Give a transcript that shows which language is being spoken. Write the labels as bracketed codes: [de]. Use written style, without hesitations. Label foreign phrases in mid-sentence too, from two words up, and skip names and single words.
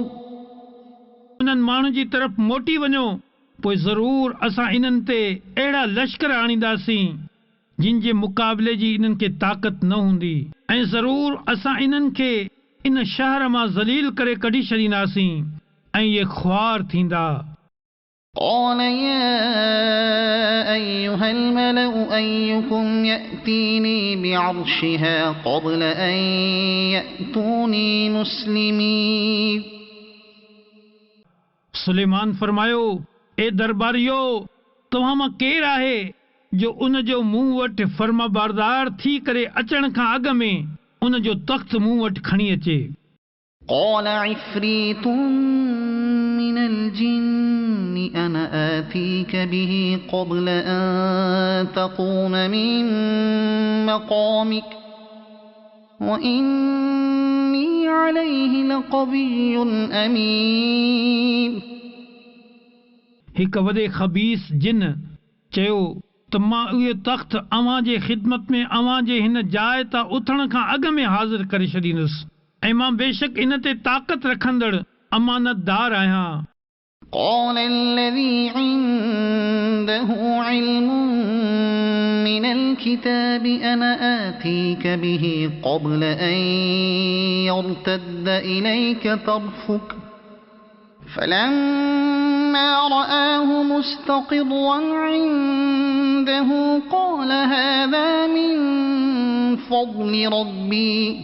[sd] उन्हनि माण्हुनि जी तरफ़ मोटी वञो पोइ ज़रूर असां इन्हनि ते अहिड़ा लश्कर आणींदासीं जिन जे मुक़ाबले जी इन्हनि खे ताक़त न हूंदी ऐं ज़रूर असां इन्हनि खे इन शहर मां ज़लील करे कढी छॾींदासीं ऐं इहे ख़्वार थींदा. [ar] قال يا أيها الملأ أيكم يأتيني بعرشها قبل أن يأتوني مسلمين. [sd] सुलेमान फरमायो ए दरबारियो तव्हां मां केरु आहे जो उन जो मूं वटि फर्मा बारदार थी करे अचण खां अॻु में उन जो तख़्त मूं वटि खणी अचे. [ar] قال عفريت من الجن أنا آتيك به قبل أن تقوم من مقامك وإني عليه لقوي أمين. [sd] हिक वॾे ख़बीस जिन चयो त मां उहे तख़्त अव्हां जे ख़िदमत में अव्हां जे हिन जाइ तां उथण खां अॻु में हाज़िर करे छॾींदुसि ऐं मां बेशक इन ते ताक़त रखंदड़ अमानतदार आहियां. [ar] قال الذي عنده علم من الكتاب أنا آتيك به قبل أن يرتد إليك طرفك فلما رآه مستقرا عنده قال هذا من فضل ربي